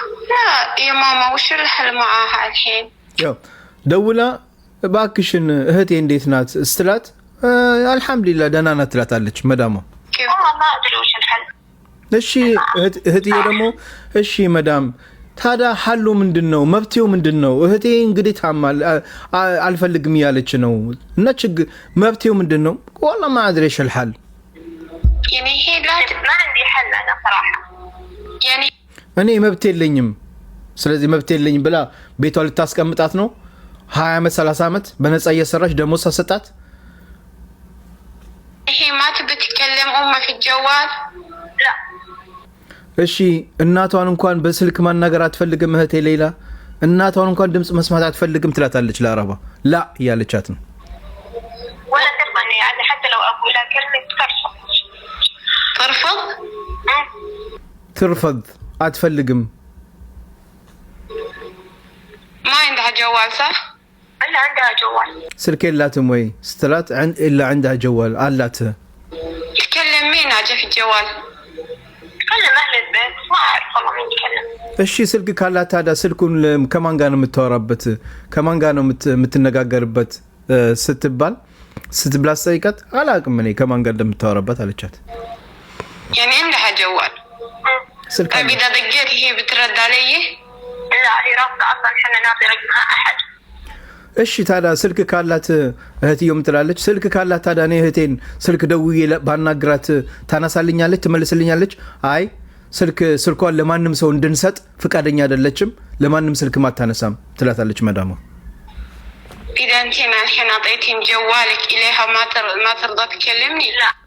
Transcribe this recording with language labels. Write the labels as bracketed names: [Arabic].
[Arabic] لا يا ماما وش الحل معاها الحين؟ [Amharic] ያው ደውላ እባክሽን እህቴ እንዴት ናት ስትላት አልহামዱሊላህ ደህና ናት ትላታለች መዳሟ። [Arabic] والله ما أدري وش الحل. [Amharic] እሺ እህትዬ ደግሞ እሺ መዳም ታዲያ ሐሉ ምንድነው? መብቴው ምንድነው? እህቴ እንግዲህ ታማል አልፈልግም ያለች ነው እና መብቴው ምንድነው? [Arabic] والله ما أدري ايش الحل. يعني هي لا ما عندي حل أنا صراحة. يعني [Amharic] እኔ መብቴ የለኝም፣ ስለዚህ መብቴ የለኝም ብላ ቤቷ ልታስቀምጣት ነው። 20 ዓመት 30 ዓመት በነፃ እየሰራች ደሞዝ ሳሰጣት [Arabic] هي ما تبي تتكلم أمها في الجوال؟ لا. [Amharic] እሺ እናቷን እንኳን በስልክ ማናገር አትፈልግም እህቴ ሌላ እናቷን እንኳን ድምጽ መስማት አትፈልግም ትላታለች ለአረባ ላ ያለቻት ነው። [Arabic] ولا ترضى يعني حتى لو أقول لها كلمة ترفض؟ [Amharic] ትርፈድ አትፈልግም። [Arabic] ما عندها جوال صح؟ إلا عندها جوال. [Amharic] ስልክ የላትም ወይ ስትላት [Arabic] إلا عندها جوال [Amharic] አላት። [Arabic] تكلم مين أجا في الجوال؟ تكلم أهل البيت ما أعرف والله مين يتكلم. [Amharic] እሺ ስልክ ካላት ታዲያ ስልኩን ከማን ጋር ነው የምታወራበት? ከማን ጋር ነው የምትነጋገርበት ስትባል ስትብላ ጠይቃት አላውቅም እኔ ከማን ጋር እንደምታወራበት አለቻት። [Arabic] يعني عندها جوال. [Amharic] ስልክ [Arabic] طيب إذا دقيت هي بترد علي؟ لا هي رافضة أصلا إحنا نعطي رقمها أحد. [Amharic] እሺ ታዲያ ስልክ ካላት እህትየው ምትላለች ስልክ ካላት ታዲያ እኔ እህቴን ስልክ ደውዬ ባናግራት ታነሳልኛለች ትመልስልኛለች? አይ ስልኳን ለማንም ሰው እንድንሰጥ ፍቃደኛ አይደለችም፣ ለማንም ስልክ ማታነሳም ትላታለች መዳሟ። [Arabic] إذا أنت الحين أعطيتين جوالك إليها ما ترضى تكلمني؟ لا.